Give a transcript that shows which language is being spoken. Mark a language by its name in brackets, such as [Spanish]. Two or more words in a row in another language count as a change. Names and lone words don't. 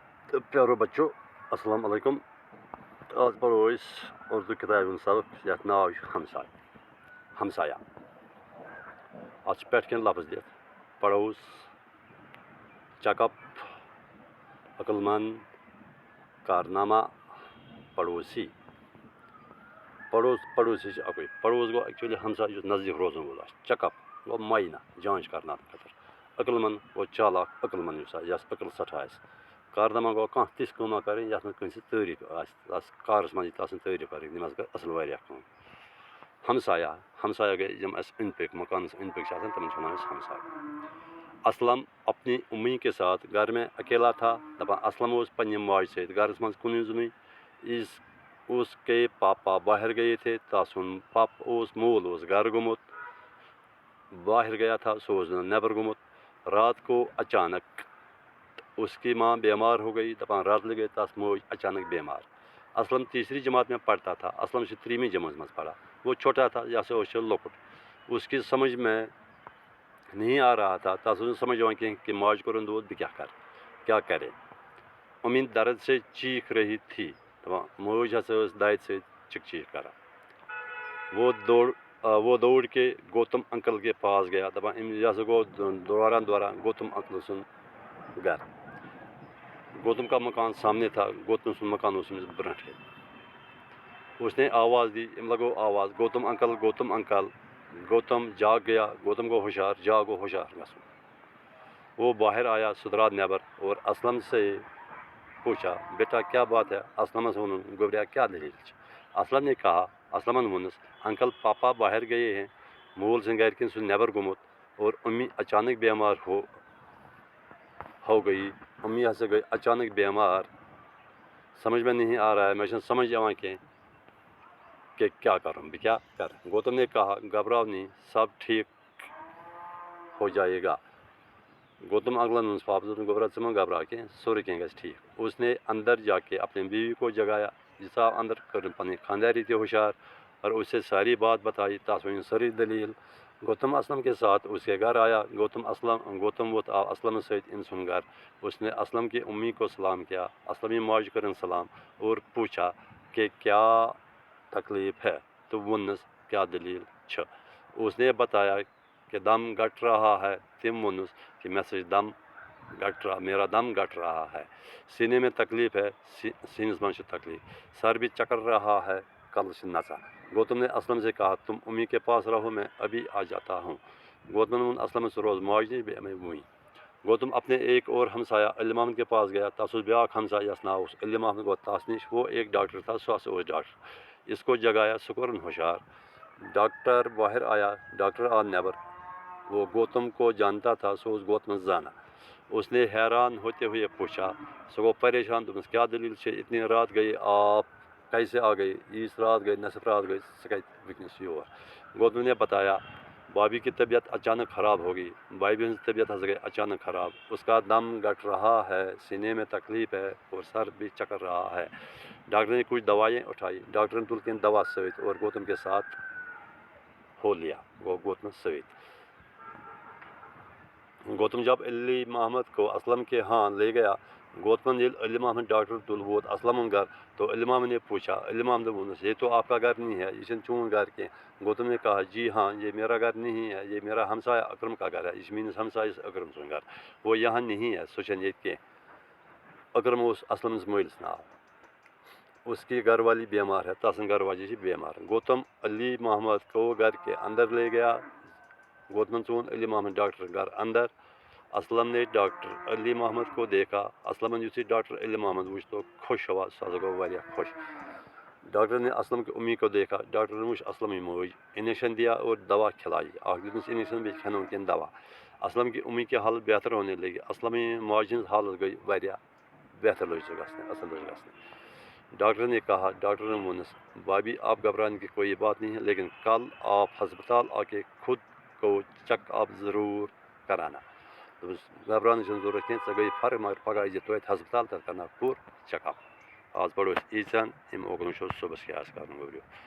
[Kashmiri] پیارو بچو [Arabic] السلام علیکم [Kashmiri] آج پڑھو اردو کتاب ہند سبق یتھ ناو ہمسایہ ات پٮ۪ٹھ کٮ۪ن لفظ دِتھ پڑوس [English] check up [Kashmiri] عقل مند کارنامہ پڑوسی پڑوسی اکوے پڑوس گو ایکچولی ہمسایہ یُس نزدیک روزن وول آسہِ [English] check up [Kashmiri] گو معینہ جانچ کرناونہٕ خٲطرٕ عقل مند گو چالاک عقل مند یُس آسہِ یس عقل سٮ۪ٹھاہ آسہِ کارنامہ گو کانٛہہ تِژھ کٲمہ کرٕنۍ یتھ منٛز کٲنٛسہِ تعریٖف آسہِ تس کارس منٛز یی آسان تعریٖف کرٕنۍ یِم حظ گٔے اصل واریاہ کٲم ہمسایہ گٔے یِم اسہِ أنٛدۍ پٔکۍ مکانس أنٛدۍ پٔکۍ چھِ آسان تِمن چھِ ونان أسۍ ہمساے [Urdu] اسلم اپنی امی کے ساتھ گھر میں اکیلا تھا [Kashmiri] دپان اسلم اوس پننہِ ماجہِ سۭتۍ گرس منٛز کُنُے زوٚنُے [Urdu] اس کے پاپا باہر گئے تھے [Kashmiri] تسُنٛد مول اوس گرٕ گوٚمُت [Urdu] باہر گیا [Kashmiri] تھا سُہ اوس نٮ۪بر گوٚمُت [Urdu] رات کو اچانک اس کی ماں بیمار ہو گئی [Kashmiri] دپان راتلہِ گٔے تس موج اچانک بیمار [Urdu] اسلم تیسری جماعت میں پڑھتا تھا [Kashmiri] اسلم چھُ ترٛیٚیِمہِ جمٲژ منٛز پران [Urdu] وہ چھوٹا تھا [Kashmiri] یہ ہسا اوس لۄکُٹ اس [Urdu] کی سمجھ میں نہیں آ رہا تھا [Kashmiri] تس اوس نہٕ سمجھ یِوان کینٛہہ کہ ماجہِ کوٚرُن دود بہٕ کیٛاہ کرے [Urdu] امی درد سے چیخ رہی تھی [Kashmiri] دپان موج ہسا ٲس دادِ سۭتۍ چِک چیٖخ کران [Urdu] وہ دوڑ کے گوتم انکل کے پاس گیا [Kashmiri] دپان یہ ہسا گوٚو دوران گوتم انکل سُنٛد گرٕ گوتم کا [Urdu] مکان سامنے تھا [Kashmiri] گوتم سُنٛد مکان اوس أمِس برونٛٹھ کَنۍ [Urdu] اس نے آواز دی [Kashmiri] أمۍ لگو آواز [Urdu] گوتم انکل گوتم جاگ گیا [Kashmiri] گوتم گو ہوشیار جاگ گو ہوشیار گژھُن [Urdu] وہ باہر آیا [Kashmiri] سُہ درٛاو نٮ۪بر [Urdu] اور اسلم سے پوچھا بیٹا کیا بات ہے [Kashmiri] اسلمس ووٚنُن گوبریا کیا دلیل چھِ [Urdu] اسلم نے کہا [Kashmiri] اسلمن ووٚنُس انکل [Urdu] پاپا باہر گئے ہیں [Kashmiri] مول سٕنٛدۍ گرِ کِنۍ سُہ نٮ۪بر گوٚمُت [Urdu] اور امی اچانک بیمار ہو گئی [Kashmiri] امی ہسا گٔے اچانک بیمار [Urdu] سمجھ میں نہیں آ رہا ہے [Kashmiri] مےٚ چھُنہٕ سمجھ یِوان کینٛہہ [Urdu] کہ کیا کروں [Kashmiri] بہٕ کیٛاہ کرٕ [Urdu] گوتم نے کہا گھبراؤ نہیں سب ٹھیک ہو جائے گا [Kashmiri] گوتم انکلن ووٚنُس پاپس دوٚپُن گوبرا ژٕ مہ گھبراو کینٛہہ سورُے کینٛہہ گژھِ ٹھیک [Urdu] اس نے اندر جا کے اپنی بیوی کو جگایا [Kashmiri] یہِ ژاو اندر کٔرٕن پنٕنۍ خانداری تہِ ہوشیار [Urdu] اور اسے ساری بات بتائی [Kashmiri] تس ؤنِن سٲرٕے دلیل گوتم اسلم [Urdu] کے ساتھ اس کے گھر آیا [Kashmiri] گوتم ووت آو اسلمس سۭتۍ أمۍ سُنٛد گھر [Urdu] اس نے اسلم کی امی کو سلام کیا [Kashmiri] اسلمی ماجہِ کٔرٕن سلام [Urdu] اور پوچھا کہ کیا تکلیف ہے [Kashmiri] تو ووٚننس کیا دلیل چھِ [Urdu] اس نے بتایا کہ دم گٹ رہا ہے [Kashmiri] تٔمۍ ووٚنُس کہ مےٚ سا چھِ [Urdu] میرا دم گٹ رہا ہے سینے میں تکلیف ہے [Kashmiri] سینس منٛز چھِ تکلیف [Urdu] سر بھی چکر رہا ہے [Kashmiri] کلہٕ چھِ نژان [Urdu] گوتم نے اسلم سے کہا تم امی کے پاس رہو میں ابھی آ جاتا ہوں [Kashmiri] گوتم ووٚن اسلمس ژٕ روز ماجہِ نِش بیٚیہِ وٕنۍ [Urdu] گوتم اپنے ایک اور ہمسایہ علم احمد کے پاس گیا [Kashmiri] تس اوس بیاکھ ہمسایہ یس ناو اوس علم احمد گوٚو تس نِش [Urdu] وہ ایک ڈاکٹر تھا [Kashmiri] سُہ ہسا اوس ڈاکٹر [Urdu] اس کو جگایا [Kashmiri] سُہ کوٚرُن ہوشیار [Urdu] ڈاکٹر باہر آیا [Kashmiri] ڈاکٹر آو نٮ۪بر [Urdu] وہ گوتم کو جانتا تھا [Kashmiri] سُہ اوس گوتمس زانان [Urdu] اس نے حیران ہوتے ہوئے پوچھا [Kashmiri] سُہ گوٚو پریشان دوٚپنس کیا دلیل چھِ [Urdu] اتنی رات گئی آپ کیسے آ گئی [Kashmiri] ییٖژ رات گئی نصف رات گئی ژٕ کتہِ وٕنکیٚنس چھِ یور [Urdu] گوتم نے بتایا بھابھی کی طبیعت اچانک خراب ہو گئی [Kashmiri] بھابھی ہنٛز طبیعت ہسا گئی اچانک خراب [Urdu] اس کا دم گٹ رہا ہے سینے میں تکلیف ہے اور سر بھی چکر رہا ہے ڈاکٹر نے کچھ دوائیں اٹھائی [Kashmiri] ڈاکٹر نے تل کینٛہہ دوا سۭتۍ [Urdu] اور گوتم کے ساتھ ہو لیا [Kashmiri] گوٚو گوتمس سۭتۍ [Urdu] گوتم جب علم احمد کو اسلم کے ہاں لے گیا [Kashmiri] گوتمن ییٚلہِ علم احمد ڈاکٹر تُل ووت اسلمن گھر [Urdu] تو علم احمد نے پوچھا [Kashmiri] علم احمد ووٚنُس [Urdu] یہ تو آپ کا گھر نہیں ہے [Kashmiri] یہ چھُنہٕ چون گھر کینٛہہ [Urdu] گوتم نے کہا جی ہاں یہ میرا گھر نہیں ہے یہ میرا ہمسایہ اکرم کا گھر ہے [Kashmiri] یہ چھُ میٲنِس ہمسایس اکرم سُنٛد گھر [Urdu] وہ یہاں نہیں ہے [Kashmiri] سُہ چھنہٕ ییٚتہِ کینٛہہ اکرم اوس اسلمس مٲلِس ناو [Urdu] اس کی گھر والی بیمار ہے [Kashmiri] تسٕنٛز گھر واجی چھِ بیمار [Urdu] گوتم علم احمد کو گھر کے اندر لے گیا [Kashmiri] گوتمن ژون علم احمد ڈاکٹر گھر اندر [Urdu] اسلم نے ڈاکٹر علم احمد کو دیکھا [Kashmiri] اسلمن یُتھُے ڈاکٹر علم احمد وُچھ [Urdu] تو خوش ہوا [Kashmiri] سُہ ہسا گوٚو واریاہ خوش [Urdu] ڈاکٹر نے اسلم کی امی کو دیکھا [Kashmiri] ڈاکٹر نے وُچھ اسلمٕچ موج [Urdu] انجیکشن دیا اور دوا کھلائی [Kashmiri] اکھ دیُتنس انجیکشن بیٚیہِ کھیٚنوُن کینٛہہ دوا [Urdu] اسلم کی امی کی حالت بہتر ہونے لگی [Kashmiri] اسلمٕچ ماجہِ ہٕنٛز حالت گٔے واریاہ بہتر لٔج سۄ گژھنہِ اصل لٔج گژھنہِ [Urdu] ڈاکٹر نے کہا [Kashmiri] ڈاکٹر نے ووٚنُس [Urdu] بھابھی آپ گھبرانے کی کوئی بات نہیں ہے لیکن کل آپ ہسپتال آ کے خود کو چیک اپ ضروٗر کرانا [Kashmiri] دوٚپُس گھبراونٕچ چھنہٕ ضروٗرت کینٛہہ ژےٚ گٔیی فرق مگر پگاہ ییٖزِ توتہِ ہسپتال تتہِ کرناوکھ پوٗرٕ چیک اپ آز پرو أسۍ ییٖژہن اَمہِ اوکُن وٕچھو صُبحس کیٛاہ آسہِ کرُن گوٚبریو